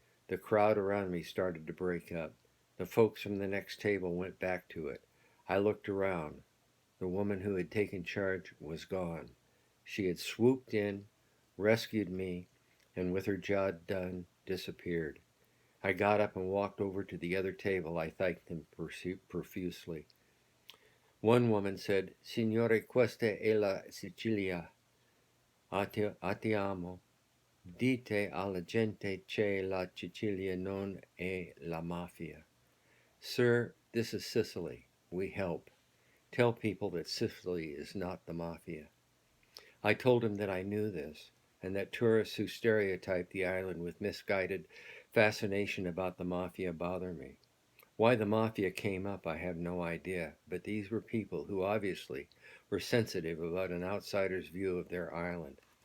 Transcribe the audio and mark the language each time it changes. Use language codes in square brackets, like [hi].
[en] The crowd around me started to break up. The folks from the next table went back to it. I looked around. The woman who had taken charge was gone. She had swooped in, rescued me, and with her job done, disappeared. I got up and walked over to the other table. I thanked them profusely. One woman said, [it] "Signore, questa è la Sicilia. A ti amo. Dite alla gente che la Sicilia non è la mafia." [en] Sir, this is Sicily. We help. Tell people that Sicily is not the mafia. I told him that I knew this, and that tourists who stereotype the island with misguided fascination about the mafia bother me. Why the mafia came up, I have no idea, but these were people who obviously were sensitive about an outsider's view of their island.